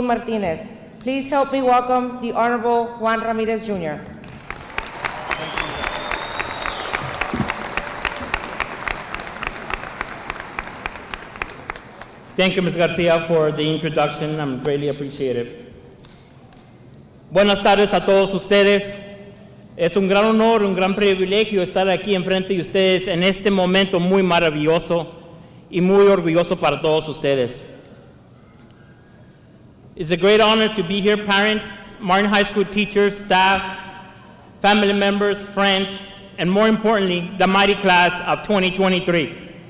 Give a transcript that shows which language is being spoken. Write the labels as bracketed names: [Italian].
[English] Martinez. Please help me welcome the Honorable Juan Ramirez Jr. Thank you, Ms. Garcia, for the introduction. I'm greatly appreciated. [Spanish] Buenas tardes a todos ustedes. Es un gran honor, un gran privilegio estar aquí enfrente de ustedes en este momento muy maravilloso y muy orgulloso para todos ustedes. [English] It's a great honor to be here, parents, Martin High School teachers, staff, family members, friends, and more importantly, the mighty class of 2023.